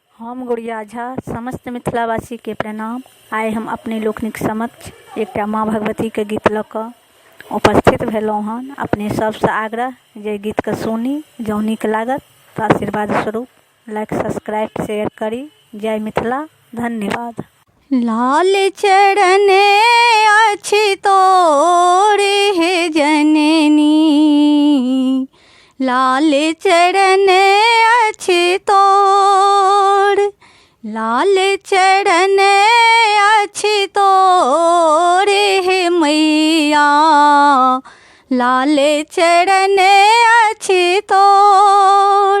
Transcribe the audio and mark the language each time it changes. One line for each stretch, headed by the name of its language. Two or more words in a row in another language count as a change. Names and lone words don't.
Maithili: हम गुड़िया झा समस्त मिथिलावासी के प्रणाम। आए हम अपने लोकनिक समक्ष एकटा माँ भगवती के गीत लऽ कऽ उपस्थित भेलहुँ हन। अपने सबसँ आग्रह जे गीत के सुनी, जँ नीक लागत तऽ आशीर्वाद स्वरूप
English: like subscribe share
Maithili: करी। जय मिथिला, धन्यवाद। लाल चरण अछि तोरे हे जननी, लाल चरण अछि तोर, लाल चरण अछि तोरे हे मैया, लाल चरण अछि तोर।